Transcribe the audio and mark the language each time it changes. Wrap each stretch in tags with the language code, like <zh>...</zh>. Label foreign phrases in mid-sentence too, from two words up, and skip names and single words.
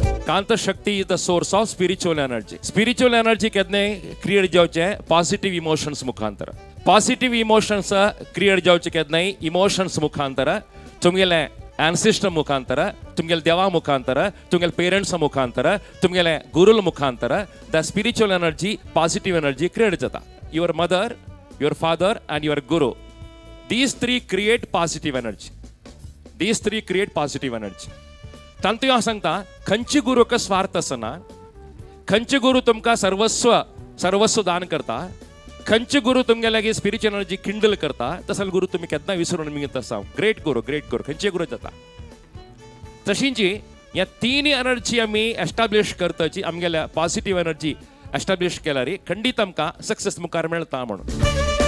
<en>कांत शक्ती is the source of spiritual energy. spiritual energy</en> <kok>केदने क्रिएट जावचे</kok> <en>positive emotions मुखांतर. positive emotions</en> <kok>क्रिएट जावचे केदने इमोशन्स मुखांतर तुमगेले ancestor ಮುಖಾಂತರ, ತುಮಗೆಲ್ಲ ದೇವ ಮುಖಾಂತರ, ತುಮಗೆಲ್ಲ ಪೇರೆಂಟ್ಸ್ ಮುಖಾಂತರ, ತುಮಗೆಲ್ಲ ಗುರುల ಮುಖಾಂತರ</kok> <en>the spiritual energy, positive energy create</en> <kok>जाता.</kok> <en>your mother, your father and your guru, these three create positive energy. These three create positive energy.</en> <kok>तांतू हांव सांगता, खंयची गुरूक स्वार्थ आसना, खंयची गुरू तुमकां सर्वस्व दान करता, खंयचे गुरू तुमगे लागीं</kok> <en>spiritual energy kindle</en> <kok>करता, तसले गुरू तुमी केन्ना विसरून मिगत आसा. ग्रेट गुरू खंयचे गुरू जाता. तशीं जी ह्या तीन एनर्जी आमी एस्टाब्लिश करताची आमगेल्या</kok> <en>positive energy establish</en> <kok>केल्यार खंडीत आमकां सक्सेस मुखार मेळटा म्हणून.</kok>